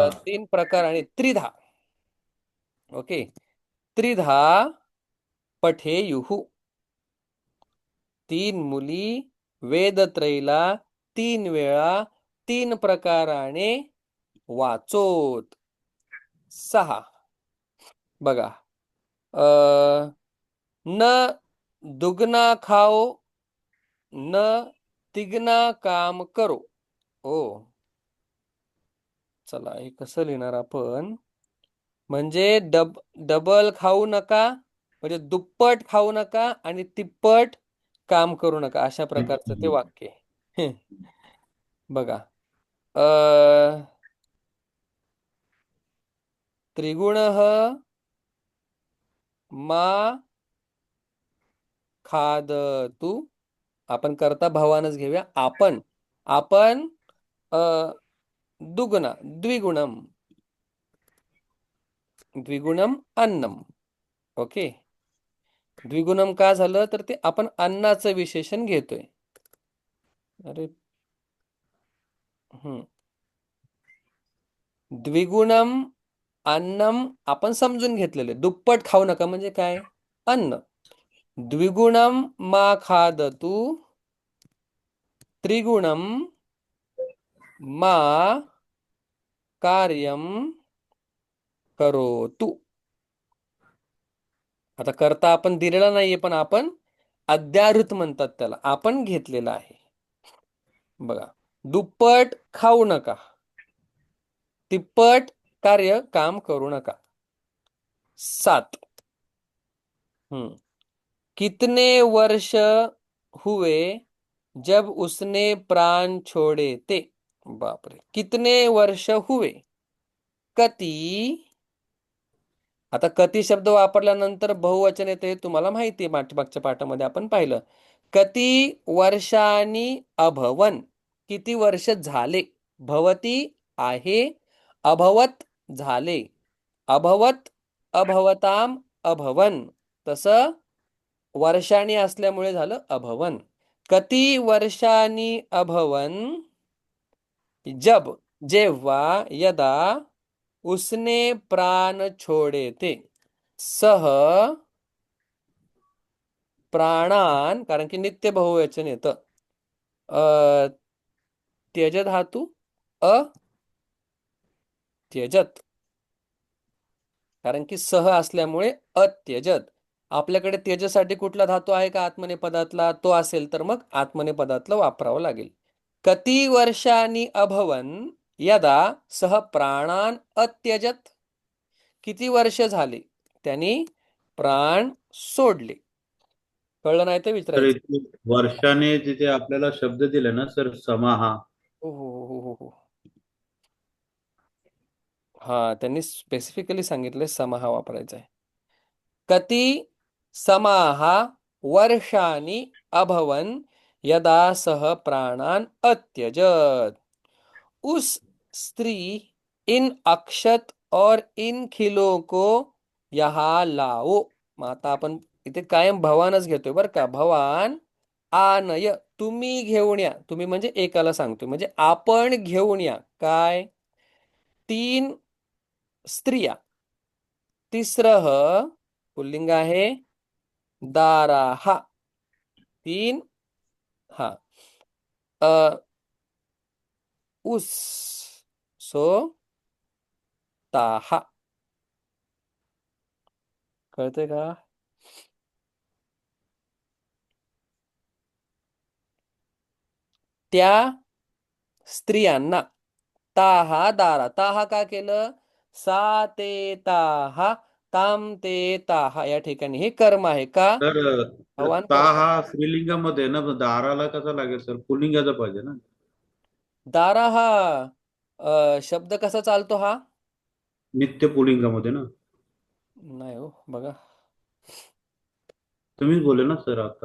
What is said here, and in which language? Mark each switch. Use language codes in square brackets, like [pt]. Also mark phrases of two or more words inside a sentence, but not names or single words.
[mr] तीन प्रकार आणि त्रिधा. ओके, [sa] त्रिधा पठेयुहू. [mr] तीन मुली वेदत्रयीला तीन वेळा तीन प्रकाराने वाचोत. सहा. बघा, अ [hi] न दुगना खाओ न तिगना काम करो. ओ, [mr] चला हे कसं लिहिणार आपण? म्हणजे डबल खाऊ नका, म्हणजे दुप्पट खाऊ नका आणि तिप्पट काम करू नका, अशा प्रकारचं ते वाक्य आहे. [sa] बघा, अ त्रिगुण मा खादतु. आपण करता भवानच घेऊया. आपण आपण अ दुगुणा द्विगुणम द्विगुणम अन्नम. [mr] ओके, द्विगुणम का झालं तर ते आपण अन्नाचं विशेषण घेतोय. अरे, हम्म, [sa] द्विगुणम अन्नम [mr] आपण समजून घेतलेले. दुप्पट खाऊ नका म्हणजे काय? अन्न. [sa] द्विगुणम मा खादतु त्रिगुणम मा कार्यम करोतु. [mr] आता करता आपण दिलेला नाहीये, पण आपण अद्याहृत म्हणतात त्याला, आपण घेतलेला आहे. बघा, दुप्पट खाऊ नका, तिप्पट कार्य काम करू नका. सात. [hi] कितने वर्ष हुए जब उसने प्राण छोड़े थे? बापरे, कितने वर्ष हुए. कती. [mr] आता कती शब्द वापरल्यानंतर बहुवचन येते, हे तुम्हाला माहिती आहे, मागच्या पाठामध्ये आपण पाहिलं. [sa] कती वर्षांनी अभवन, [mr] किती वर्ष झाले. भवती आहे, अभवत झाले, [sa] अभवत अभवताम अभवन. [mr] तसं वर्षांनी असल्यामुळे झालं अभवन. [sa] कती वर्षांनी अभवन [hi] जब जेव्हा यदा उसने प्राण छोड़े थे. [sa] सह प्राणान, [mr] कारण की नित्य बहुवचन येतं. अ त्यज धातू अत्यजत, कारण की सह असल्यामुळे अत्यजत. आपल्याकडे त्यजसाठी कुठला धातू आहे का आत्मनेपदातला? तो असेल तर मग आत्मनेपदातलं वापरावं लागेल. [sa] कती वर्षांनी अभवन यदा सह प्राणान अत्यजत. [mr] किती वर्ष झाले त्यांनी प्राण सोडले. कळलं नाही तर तर विचारायचं. इथे वर्षाने जिथे आपल्याला शब्द दिले ना सर, समाहा. हो हो हो हो हो. हा, त्यांनी स्पेसिफिकली सांगितले समाहा वापरायचा आहे. [sa] कति समाहा वर्षानि अभवन यदा सह प्राणान अत्यजत. [hi] उस स्त्री इन अक्षत और इन खिलों को यहाँ लाओ. [mr] मग आता आपण इथे कायम भवानच घेतोय बरं का. [sa] भवान आनय, [mr] तुम्ही घेऊन या. तुम्ही म्हणजे एकाला सांगतोय, म्हणजे आपण घेऊन या. काय? तीन स्त्रिया. तिसरं पुल्लिंग आहे दाराहा. तीन. हा, अ उस सो ताहा. कळतंय का? त्या स्त्रियांना. [sa] ताहा दारा. [mr] ताहा का केलं? [sa] सा ते ताहा, ताम ते ताहा [mr] या ठिकाणी हे कर्म आहे का? तर आव्हान ता कर्ता. हा स्त्रीलिंगामध्ये आहे ना, मग दाराला कसा लागेल सर? पुल्लिंगाचा पाहिजे ना. दारा हा शब्द कसा चालतो हा? नित्य पुल्लिंगामध्ये ना. नाही हो, बघा. तुम्हीच बोले ना सर आता.